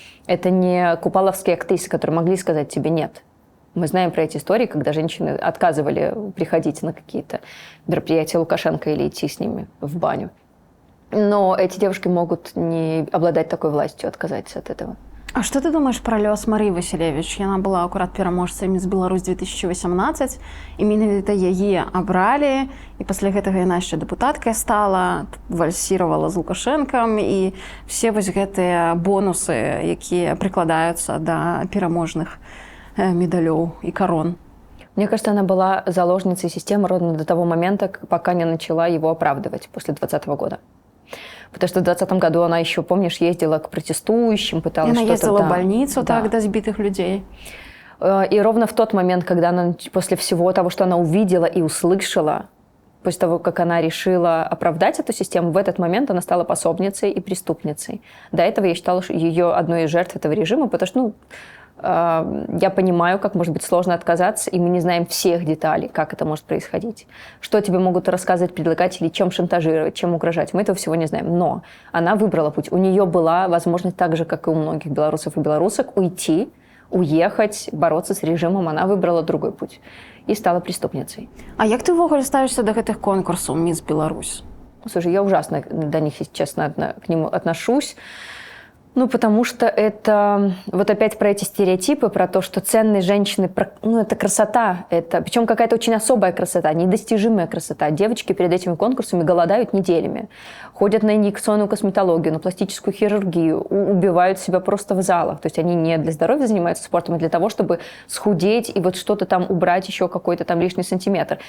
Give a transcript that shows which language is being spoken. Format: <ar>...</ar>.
<ru>Это не купаловские актрисы, которые могли сказать тебе «нет». Мы знаем про эти истории, когда женщины отказывали приходить на какие-то мероприятия Лукашенко или идти с ними в баню. Но эти девушки могут не обладать такой властью, отказаться от этого. А что ты думаешь про лёс Марии Василевич?</ru> <be>Яна была акурат пераможцай Міс Беларусь 2018, і менавіта яе абралі, і пасля гэтага яна яшчэ дэпутаткай стала, вальсіравала з Лукашэнкам, і все вось гэтыя бонусы, якія прыкладаюцца да пераможных медалёў и корон.</be> <ru>Мне кажется, она была заложницей системы ровно до того момента, пока не начала его оправдывать после 2020 года. Потому что в 2020 году она еще, помнишь, ездила к протестующим, пыталась что-то... Она ездила в больницу, да, до сбитых людей. И ровно в тот момент, когда она, после всего того, что она увидела и услышала, после того, как она решила оправдать эту систему, в этот момент она стала пособницей и преступницей. До этого я считала ее одной из жертв этого режима, потому что, я понимаю, как может быть сложно отказаться, и мы не знаем всех деталей, как это может происходить. Что тебе могут рассказывать предлагатели, чем шантажировать, чем угрожать. Мы этого всего не знаем. Но она выбрала путь. У нее была возможность так же, как и у многих белорусов и белорусок, уйти, уехать, бороться с режимом. Она выбрала другой путь и стала преступницей.</ru> <be>А як ты ўвогуле ставішся до гэтых конкурсаў «Мисс Беларусь»?</be> <ru>Слушай, я ужасно до них, если честно, к ним отношусь. Ну, потому что это вот опять про эти стереотипы, про то, что ценные женщины, ну, это красота, это, причем какая-то очень особая красота, недостижимая красота. Девочки перед этими конкурсами голодают неделями, ходят на инъекционную косметологию, на пластическую хирургию, убивают себя просто в залах. То есть они не для здоровья занимаются спортом, а для того, чтобы схудеть и вот что-то там убрать, еще какой-то там лишний сантиметр.</ru>